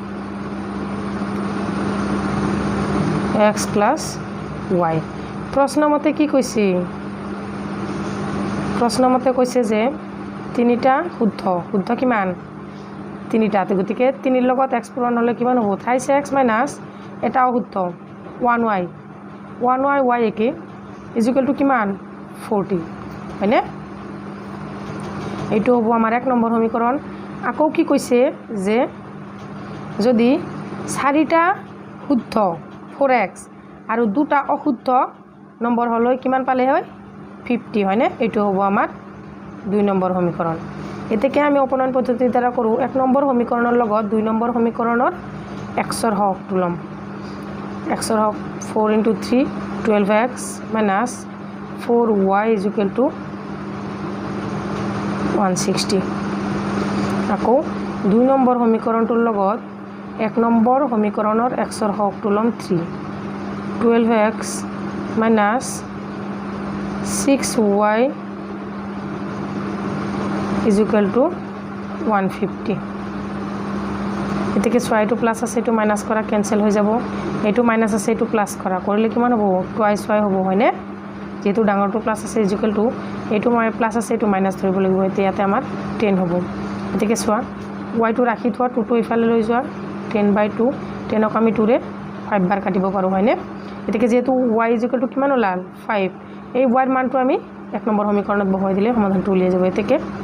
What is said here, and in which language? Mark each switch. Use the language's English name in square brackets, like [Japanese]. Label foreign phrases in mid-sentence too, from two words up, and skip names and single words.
[Assamese] x + y প্ৰশ্নমতে কি কৈছে কৈছে যে 3টা শুদ্ধ কিমান 3টাতে গতিকে 3 লগত x পূৰণ হ'লে কিমান হ'ব [English] thrice x minus [Assamese] এটা অশুদ্ধ 1y y একে [English] is equal to [Assamese] কিমান 40 হয়নে এইটো হ'ব আমাৰ 1 নম্বৰ সমীকৰণ আকৌ কি কৈছে যে যদি 4টা শুদ্ধ 4x আৰু 2টা অশুদ্ধ নম্বৰ হলৈ কিমান পালে হয় 50 হয়নে এইটো হ'ব আমাৰ 2 নম্বৰ সমীকৰণ এতেকে আমি অপনয়ন পদ্ধতিৰ দ্বাৰা কৰো 1 নম্বৰ সমীকৰণৰ লগত 2 নম্বৰ সমীকৰণৰ xৰ হৰটো লম xৰ হৰ 4 into 3 12x [English] minus 4y is equal to [Assamese] 160 আকৌ 2 নম্বৰ সমীকৰণটোৰ লগত 1 নম্বৰ সমীকৰণৰ xৰ হৰটো লম 3 12x [English] minus 6y is equal to [Assamese] 150 এতেকে y2 প্লাস আছে এটো মাইনাস করা ক্যান্সেল হৈ যাব এটো মাইনাস আছে এটো প্লাস করা কৰিলে কিমান হ'ব [English] twice y [Assamese] হ'ব হয়নে যেহেতু ডাঙৰটো প্লাস আছে [English] is equal to [Assamese] এটো প্লাস আছে এটো মাইনাস ধৰিব লাগিব এতিয়াতে আমাৰ 10 হ'ব এতেকে চোৱা y2 ৰাখি থোৱা 2 টো ইফালে লৈ যোৱা 10/2 10ক আমি 2 ৰে 5 বাৰ কাটিব পাৰো হয়নে এতেকে যেহেতু y [English] is equal to [Assamese] কিমান ওলাল 5 এই y ৰ মানটো আমি 1 নম্বৰ সমীকৰণত বহাই দিলে সমাধানটো উলিয়াই যাব এতেকে